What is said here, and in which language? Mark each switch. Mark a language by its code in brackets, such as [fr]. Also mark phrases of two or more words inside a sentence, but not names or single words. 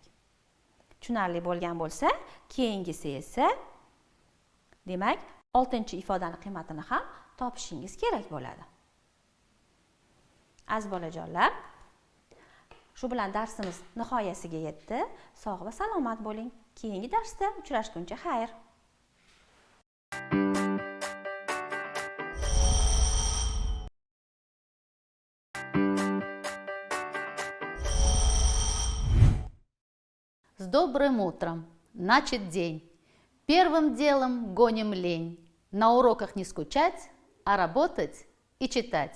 [uz] Tushunarli bo'lgan bo'lsa, keyingisi esa demak, 6-ifodani qiymatini ham topishingiz kerak bo'ladi. Aziz bolajonlar, shu bilan darsimiz nihoyasiga yetdi. Sog' va salomat bo'ling. Keyingi darsda uchrashguncha xayr. [ru] С добрым утром! Начат день. Первым делом гоним лень. На уроках не скучать, а работать и читать.